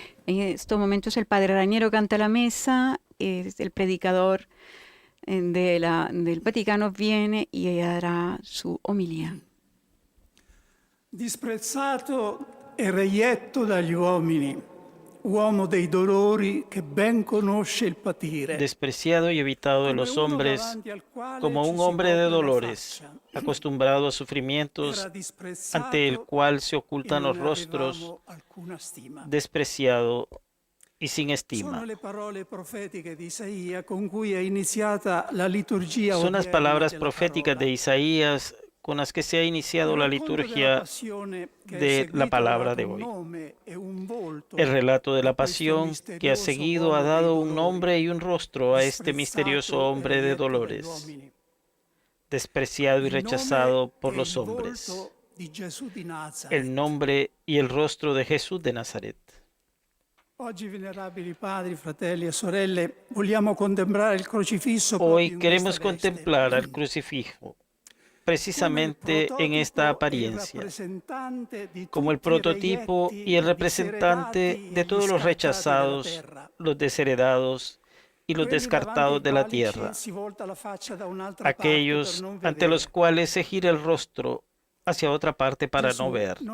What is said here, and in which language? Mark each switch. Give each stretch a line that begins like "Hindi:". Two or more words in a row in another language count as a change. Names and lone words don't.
Spanish: En estos momentos el padre Raniero canta la mesa, el predicador del Vaticano viene y hará su homilía.
Italian: Disprezzato e reietto dagli uomini, uomo dei dolori che ben conosce il patire.
Spanish: Despreciado y evitado de los hombres, como un hombre de dolores, acostumbrado a sufrimientos, ante el cual se ocultan los rostros, despreciado y sin estima.
Italian: Sono le parole profetiche di Isaia con cui è iniziata la liturgia
Spanish: Son las
Italian: odierna
Spanish: palabras
Italian: della
Spanish: proféticas de
Italian: parola.
Spanish: Isaías con las que se ha iniciado
Italian: Il
Spanish: la
Italian: racconto della
Spanish: liturgia
Italian: passione che è
Spanish: de la
Italian: seguito ha
Spanish: palabra
Italian: dato
Spanish: de
Italian: un
Spanish: hoy.
Italian: nome e un volto
Spanish: El relato de
Italian: a
Spanish: la
Italian: questo
Spanish: pasión que ha
Italian: misterioso
Spanish: seguido ha
Italian: uomo dei
Spanish: dado un
Italian: dolori,
Spanish: nombre y un rostro a este misterioso
Italian: disprezzato e
Spanish: hombre de
Italian: reietto dagli
Spanish: dolores,
Italian: uomini.
Spanish: despreciado y
Italian: Il nome
Spanish: rechazado por
Italian: e
Spanish: los
Italian: il
Spanish: hombres.
Italian: volto di Gesù di
Spanish: El
Italian: Nazaret.
Spanish: nombre y el rostro de Jesús de Nazaret.
Italian: Oggi, venerabili padri, fratelli e sorelle, vogliamo contemplare il crocifisso proprio
Spanish: Hoy
Italian: in
Spanish: queremos
Italian: questa veste.
Spanish: contemplar al crucifijo precisamente en esta apariencia, como el prototipo y el representante de todos los rechazados, los desheredados y los descartados de la tierra, aquellos ante los cuales se gira el rostro hacia otra parte para no ver.